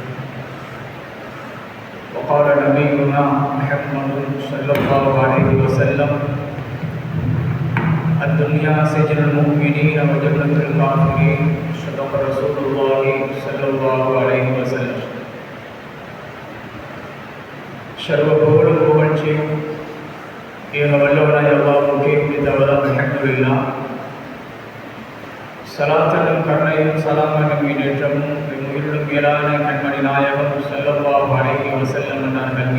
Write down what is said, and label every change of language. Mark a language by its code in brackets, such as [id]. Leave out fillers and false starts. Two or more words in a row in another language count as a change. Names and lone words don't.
[ar] وقال نبينا محمد صلى الله عليه وسلم الدنيا سجن المؤمنين وجنة الكافرين صدق رسول الله صلى الله عليه وسلم. [ta] சர்வ புகழும் புகழ்ச்சியும் ஏக வல்லவனாய் அல்லாஹ்வுக்கே உரித்தாவதாக அல்ஹம்துலில்லாஹ். ஸலாத்தும் கருணையும் ஸலாமும் ஈடேற்றமும் உயிரிலும் மேலான கண்மணி நாயகம் [ar] صلى الله عليه وسلم [ta] அன்னார்கள்